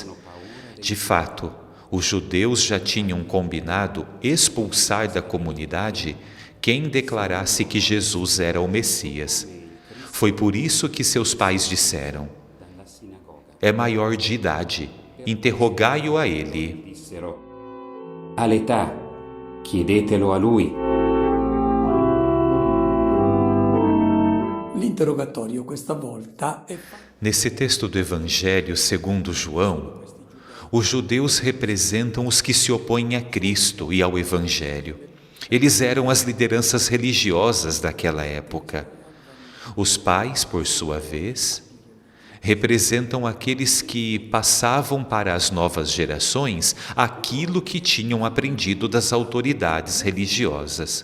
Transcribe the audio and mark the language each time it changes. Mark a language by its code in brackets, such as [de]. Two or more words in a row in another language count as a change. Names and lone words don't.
[pt] De fato, os judeus já tinham combinado expulsar da comunidade quem declarasse que Jesus era o Messias. Foi por isso que seus pais disseram: é maior de idade, interrogai-o a ele. [it] All'età, chiedetelo a lui. L'interrogatorio questa volta è [pt] Nesse texto do Evangelho segundo João, os judeus representam os que se opõem a Cristo e ao Evangelho. Eles eram as lideranças religiosas daquela época. Os pais, por sua vez, representam aqueles que passavam para as novas gerações aquilo que tinham aprendido das autoridades religiosas.